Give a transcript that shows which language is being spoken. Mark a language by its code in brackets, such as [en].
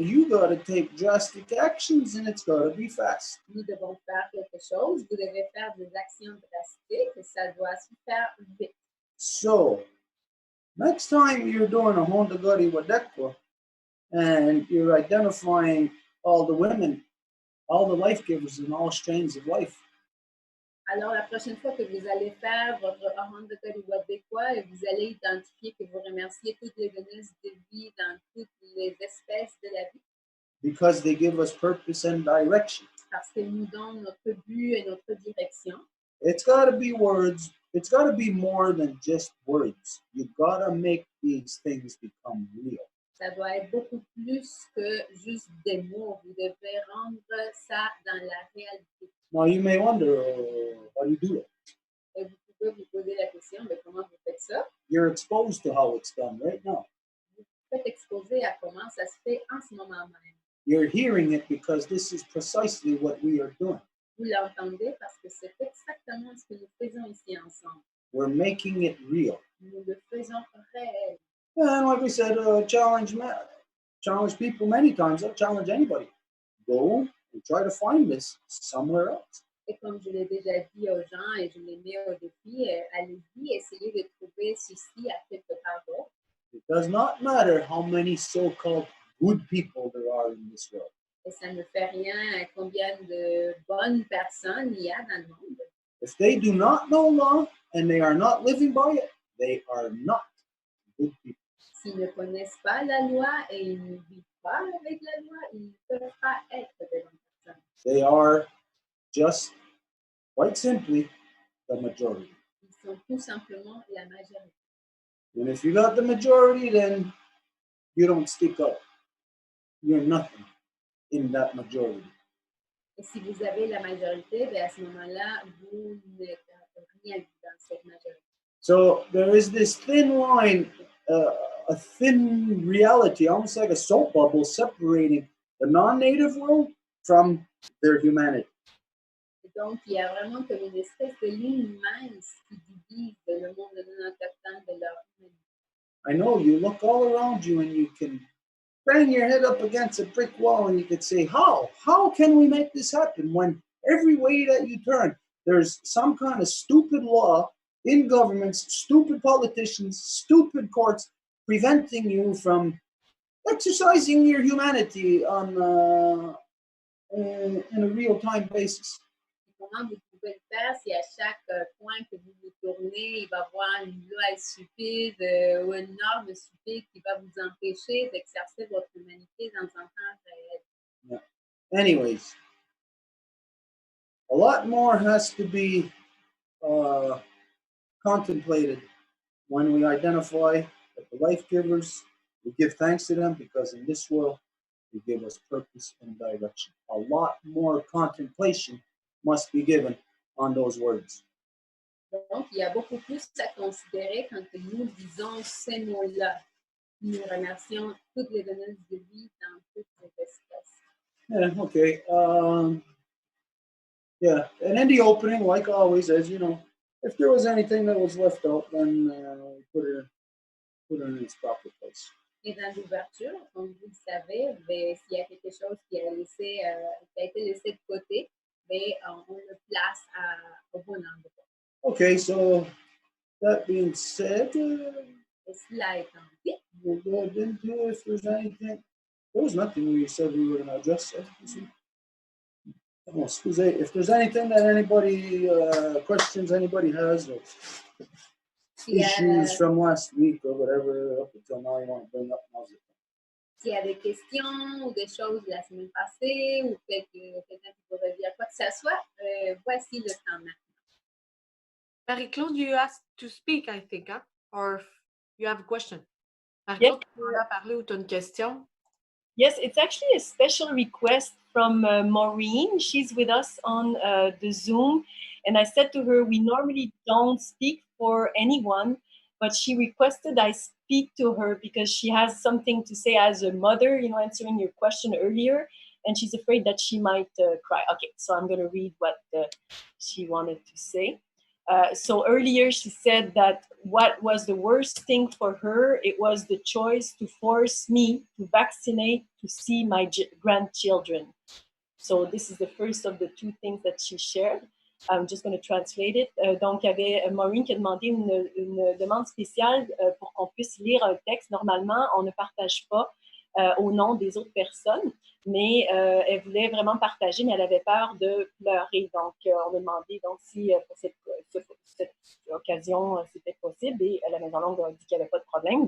[en] You gotta take drastic actions, and it's gotta be fast. [fr] Nous devons faire quelque chose. Vous devez faire des actions drastiques et ça doit se faire vite. [en] So, next time you're doing a Honda Gari Wadekwa and you're identifying all the women, all the life givers in all strains of life, [fr] Alors, la prochaine fois que vous allez faire votre Honda Gari Wadekwa et vous allez identifier que vous remerciez toutes les donneuses de vie dans toutes les espèces de la vie. [en] because they give us purpose and direction. [fr] Parce qu'elles nous donnent notre but et notre direction. [en] It's got to be words. It's got to be more than just words. You got to make these things become real. [fr] Ça doit être beaucoup plus que juste des mots. Vous devez rendre ça dans la réalité. [en] Now, you may wonder, how do you do it? [fr] Et vous pouvez vous poser la question, mais comment vous faites ça? [en] You're exposed to how it's done right now. [fr] Vous êtes exposé à comment ça se fait en ce moment même. [en] You're hearing it because this is precisely what we are doing. [fr] Vous l'entendez parce que c'est exactement ce que nous faisons ici ensemble. [en] We're making it real. [fr] Nous le faisons réel. [en] And like we said, challenge people many times. I'll challenge anybody. Go and try to find this somewhere else. [fr] Et comme je l'ai déjà dit aux gens et je les mets au défi, allez-y, essayez de trouver ceci à quelque part d'autre. [en] It does not matter how many so-called good people there are in this world. [fr] Et ça ne fait rien combien de bonnes personnes il y a dans le monde. [en] If they do not know law and they are not living by it, they are not good people. [fr] S'ils ne connaissent pas la loi et ils ne vivent pas avec la loi, ils ne peuvent pas être des bonnes personnes. [en] They are just, quite simply, the majority. [fr] Ils sont tout simplement la majorité. [en] And if you got the majority, then you don't stick up. You're nothing in that majority. [fr] Et si vous avez la majorité, bien à ce moment-là, vous n'êtes rien dans cette majorité. [en] So there is this thin line, a thin reality, almost like a soap bubble, separating the non-native world from their humanity. [fr] Et donc, il y a vraiment comme une espèce de ligne mince qui divise le monde non autochtone de leur humanité. [en] I know you look all around you and you can bang your head up against a brick wall and you could say, how can we make this happen when every way that you turn, there's some kind of stupid law in governments, stupid politicians, stupid courts preventing you from exercising your humanity on in a real-time basis. [fr] Comment vous pouvez le faire si à chaque point que vous vous tournez, il va y avoir une loi stupide ou une norme stupide qui va vous empêcher d'exercer votre humanité dans un temps réel. [en] Yeah. Anyways, a lot more has to be contemplated when we identify that the life givers, we give thanks to them because in this world, they give us purpose and direction. A lot more contemplation must be given on those words. [fr] Donc, il y a beaucoup plus à considérer quand nous disons ces mots-là. Nous remercions toutes les donneuses de vie dans toutes les espèces. [en] Yeah, okay. Yeah, and in the opening, like always, as you know, if there was anything that was left out, then put it in its proper place. [fr] Et dans l'ouverture, comme vous le savez, s'il y a quelque chose qui a été laissé de côté, on le place au bon endroit. [en] Okay, so that being said, [fr] Et cela étant dit, [en] we'll go into if there's anything. There was nothing we said we were going to address. Oh, excuse me. If there's anything that anybody, questions anybody has, or issues from last week or whatever, up until now you want to bring up, now's the time. [fr] s'il y a des questions ou des choses de la semaine passée ou quelqu'un qui pourrait dire quoi que ce soit, voici le temps maintenant. [en] Marie-Claude, you asked to speak, I think, huh? Or you have a question. [fr] Marie-Claude, tu veux parler ou tu as une question? [en] Yes, it's actually a special request from Maureen. She's with us on the Zoom. And I said to her, we normally don't speak for anyone, but she requested I speak to her because she has something to say as a mother, you know, answering your question earlier, and she's afraid that she might cry. Okay, so I'm going to read what she wanted to say. So earlier she said that what was the worst thing for her, it was the choice to force me to vaccinate to see my grandchildren. So this is the first of the two things that she shared. I'm just going to translate it. [fr] Donc, il y avait Maureen qui a demandé une demande spéciale pour qu'on puisse lire un texte. Normalement, on ne partage pas au nom des autres personnes, mais elle voulait vraiment partager, mais elle avait peur de pleurer. Donc, on a demandé donc, si pour cette occasion, c'était possible, et la Maison Longue a dit qu'il n'y avait pas de problème.